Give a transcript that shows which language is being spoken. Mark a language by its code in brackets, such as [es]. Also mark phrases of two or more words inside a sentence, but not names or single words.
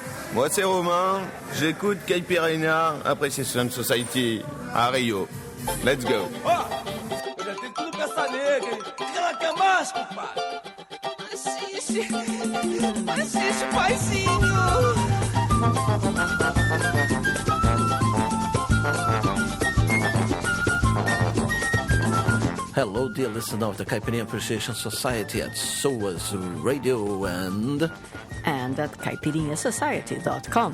[fr] Moi, c'est Romain. J'écoute Caipirinha Appreciation Society à Rio. [en] Let's go. [pt] Eu já tenho tudo pra essa nega, hein? O que ela quer mais, compadre? Assiste, paizinho. [en] Hello, dear listener of the Caipirinha Appreciation Society at SOAS Radio and at caipirinhasociety.com.